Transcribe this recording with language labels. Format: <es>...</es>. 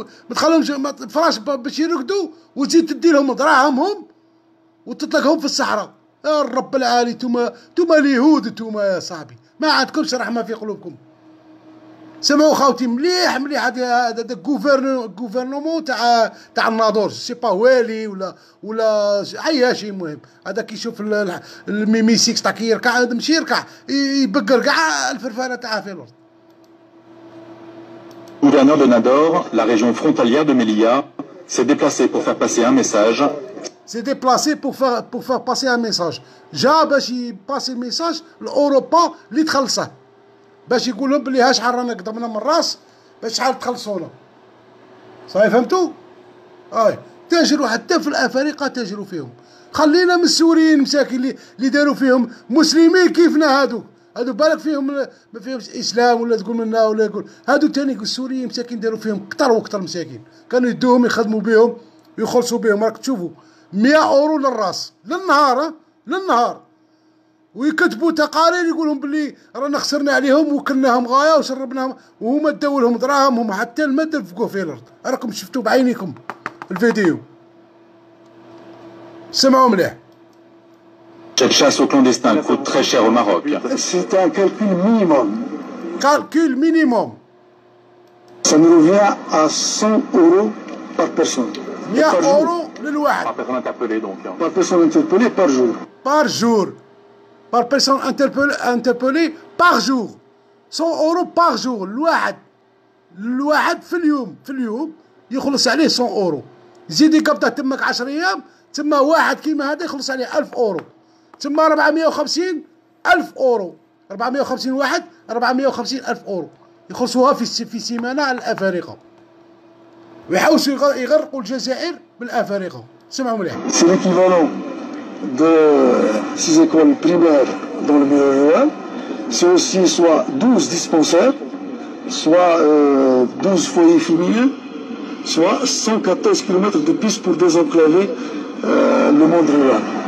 <ar>ما تخليهمش فراش باش يرقدوا وتزيد تدي لهم دراهمهم وتطلقهم في الصحراء يا الرب العالي توما اليهود توما يا صاحبي ما عندكمش رحمه في قلوبكم سمعوا خاوتي مليح مليح هذا الجوفرنمون تاع الناظور سي با والي ولا عياشي المهم هذا كيشوف الميمي 6 تاع كي يركع هذا ماشي يركع يبقر كاع الفرفانه تاعها في الارض.</ar> <fr>Gouverneur de Nador, la région frontalière de Melilla, s'est déplacé pour faire passer un message. s'est déplacé pour faire passer un message.</fr> <ar>جا باش يباسي ميساج لاوروبا اللي تخلصه باش يقول لهم بلي ها شحال رانا قدمنا من الراس باش شحال تخلصونا. صافي فهمتوا؟ تاجروا حتى في الافارقه تاجروا فيهم. خلينا من السوريين مساكين اللي داروا فيهم مسلمين كيفنا هادو بالك فيهم ما فيهمش اسلام ولا تقول منا ولا يقول هادو تاني السوريين مساكين داروا فيهم كثر وكثر مساكين كانوا يدوهم يخدموا بهم ويخلصوا بهم. راك تشوفوا 100 € للراس للنهار ويكتبوا تقارير يقولون بلي رانا خسرنا عليهم وكلناهم غايه وشربناهم وهما داو لهم دراهمهم حتى الماء دفقوه في الارض. راكم شفتوا بعينيكم الفيديو سمعوا مليح.</ar> <fr>Cette chasse aux clandestins coûte très cher au Maroc. C'est un calcul minimum. Calcul minimum. Ça nous revient à 100 € par personne.</fr> <ar>100 € للواحد.</ar> <fr>Par personne interpellée donc. Par personne interpellée par jour. Par jour. Par personne interpellée par jour. 100 € par jour.</fr> <ar>الواحد في اليوم يخلص عليه 100 €. زيد يقبضه تمك 10 أيام تما واحد كيما هذا يخلص عليه 1000 €. تما 450 ألف €. 450 واحد 450 ألف € يخلصوها في سيمانة على الأفارقة ويحاولوا يغرقوا الجزائر بالأفارقة. سمعوا مليح.</ar> <fr>C'est l'équivalent de 6 écoles primaires dans le milieu rural. C'est aussi soit 12 dispensaires, soit 12 foyers féminins, soit 114 km de pistes pour désenclaver le monde rural.</fr>